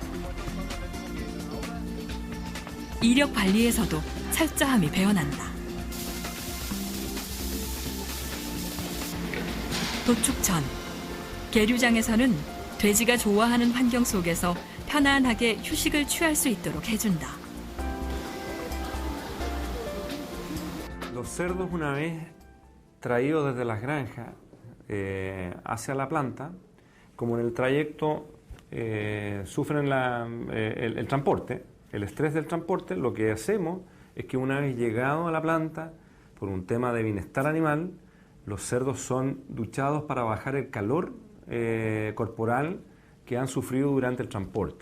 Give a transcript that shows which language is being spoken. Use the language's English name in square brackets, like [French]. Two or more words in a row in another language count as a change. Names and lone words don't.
[Korean] 이력 관리에서도 철저함이 배어난다. 도축 전, 계류장에서는 돼지가 좋아하는 환경 속에서 편안하게 휴식을 취할 수 있도록 해준다. [Spanish] Los cerdos, una vez traídos desde las granjas hacia la planta, como en el trayecto sufren el transporte, el estrés del transporte, lo que hacemos es que una vez llegado a la planta, por un tema de bienestar animal, los cerdos son duchados para bajar el calor corporal que han sufrido durante el transporte.